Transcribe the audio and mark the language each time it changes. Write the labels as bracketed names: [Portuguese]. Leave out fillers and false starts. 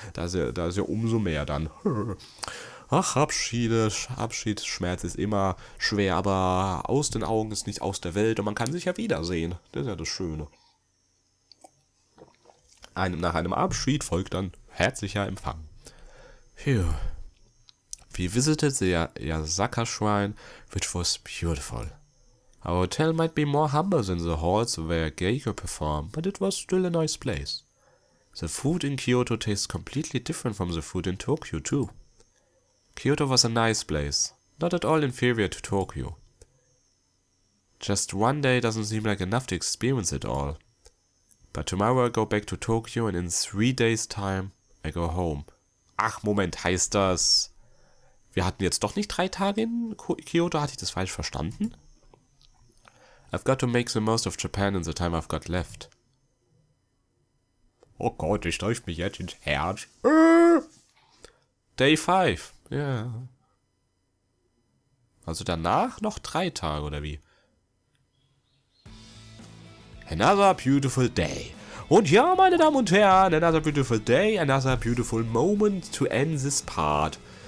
[German] Da ist ja umso mehr dann. Ach, Abschiedsschmerz ist immer schwer, aber aus den Augen ist nicht aus der Welt und man kann sich ja wiedersehen. Das ist ja das Schöne. Nach einem Abschied folgt dann herzlicher Empfang. Phew. [English] We visited the Yasaka Shrine, which was beautiful. Our hotel might be more humble than the halls where Geiko performed, but it was still a nice place. The food in Kyoto tastes completely different from the food in Tokyo too. Kyoto was a nice place, not at all inferior to Tokyo. Just one day doesn't seem like enough to experience it all. But tomorrow I go back to Tokyo and in 3 days time I go home. [German] Ach, Moment, heißt das... Wir hatten jetzt doch nicht 3 Tage in Kyoto? Hatte ich das falsch verstanden? [English] I've got to make the most of Japan in the time I've got left. [German] Oh Gott, ich läuft mich jetzt ins Herz. [English] Day 5. [German] Ja. Also danach noch 3 Tage, oder wie? [English] Another beautiful day. [German] Und ja, meine Damen und Herren, [English] another beautiful day, another beautiful moment to end this part.